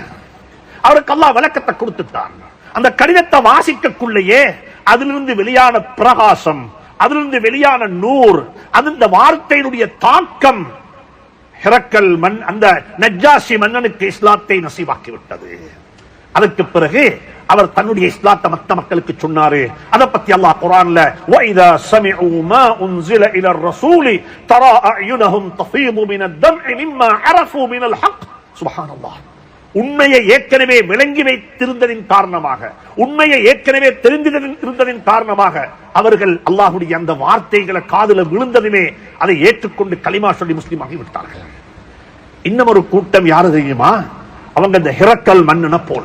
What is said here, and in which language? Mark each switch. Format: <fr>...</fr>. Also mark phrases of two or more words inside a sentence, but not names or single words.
<ta>அவருக்கு அல்லாஹ் விளக்கத்தை கொடுத்துட்டான். அந்த கடிதத்தை வாசிக்கக்குள்ளேயே அதிலிருந்து வெளியான பிரகாசம், அதிலிருந்து வெளியான நூர், அந்த வார்த்தையினுடைய தாக்கம் ஹெரக்கல் அந்த நஜ்ஜாஷி மன்னனுக்கு இஸ்லாத்தை நசீபாக்கி விட்டது. அதற்கு பிறகு அவர் தன்னுடைய இஸ்லாத்தை மற்ற மக்களுக்கு சொன்னாரு. அதை பத்தி அல்லாஹ் குர்ஆன்ல</ta> <ar>وَإِذَا سَمِعُوا مَا أُنزِلَ إِلَى الرَّسُولِ تَرَى أَعْيُنَهُمْ تَفِيضُ مِنَ الدَّمْعِ مِمَّا عَرَفُوا مِنَ الْحَقِّ.</ar> <ta>சுப்ஹானல்லாஹ். உண்மையை ஏற்கனவே விளங்கி வைத்திருந்ததின் காரணமாக, உண்மையை ஏற்கனவே தெரிந்திருந்ததின் காரணமாக அவர்கள் அல்லாஹ்வுடைய அந்த வார்த்தைகளை காதுல விழுந்ததுமே அதை ஏற்றுக்கொண்டு கலிமா சொல்லி முஸ்லிம் ஆகிவிட்டார்கள். இன்னும் ஒரு கூட்டம் யாரு தெரியுமா? அவங்க இந்த ஹெரக்கல் மன்னனை போல.</ta>